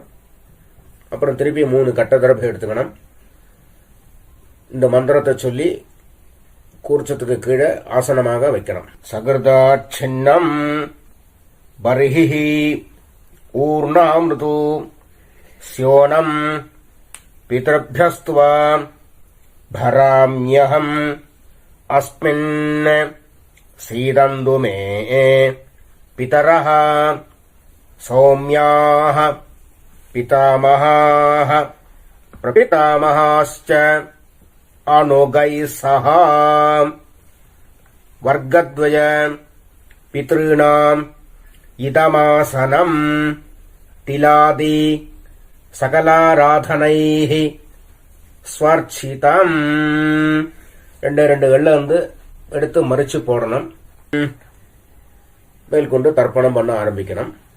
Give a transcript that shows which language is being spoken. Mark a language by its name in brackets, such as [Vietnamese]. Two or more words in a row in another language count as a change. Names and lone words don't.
[Tamil] அப்புறம் திருப்பி 3 கட்ட தரப்பை எடுத்துக்கணும். இந்த மந்திரத்தை சொல்லி கூர்ச்சத்துக்கு கீழே ஆசனமாக வைக்கணும். [Sanskrit] सकृदाच्छिन्नम् बर्हि ऊर्णाम्रदु स्योनम् पितृभ्यस्त्वा भराम्यहम् अस्मिन् सीदन्तु मे पितरः सौम्याः पितामहाः प्रपितामहाश्च अनुगैः सह वर्गद्वय पितॄणाम् इदमासनम् तिलादि सकलाराधनैः ஸ்வர்ச்சிதம். [Tamil] 2 எள்ள எடுத்து மறிச்சு போடணும். மேற்கொண்டு தர்ப்பணம் பண்ண ஆரம்பிக்கணும்.